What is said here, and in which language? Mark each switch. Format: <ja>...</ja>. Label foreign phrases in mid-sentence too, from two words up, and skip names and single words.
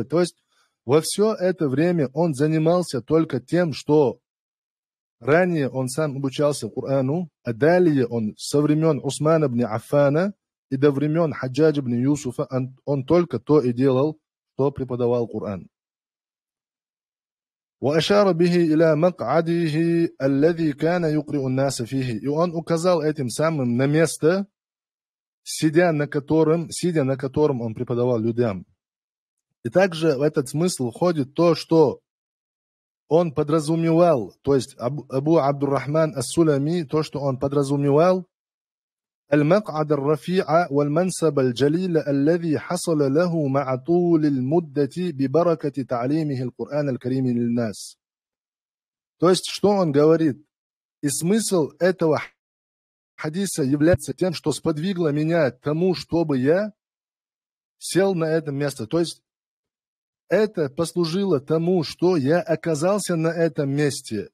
<ru>То есть во все это время он занимался только тем, что ранее он сам обучался Корану, а далее он со времен Усмана ибн Аффана и до времен Хаджаджа ибн Юсуфа он только то и делал, что преподавал Коран.</ru> <ar>وأشار به إلى مقعده الذي كان يقرئ الناس فيه.</ar> <ru>И он указал этим самым на место, сидя на котором он преподавал людям. И также в этот смысл входит то, что он подразумевал, то есть Абу Абдуррахман ас-Сулами, то, что он подразумевал,</ru> <ar>المقعد الرفيع والمنصب الجليل الذي حصل له مع طول المدة ببركة تعليمه القرآن الكريم للناس.</ar> <ru>То есть, что он говорит? И смысл этого хадиса является тем, что сподвигло меня к тому, чтобы я сел на это место. То есть, это послужило тому, что я оказался на этом месте.</ru>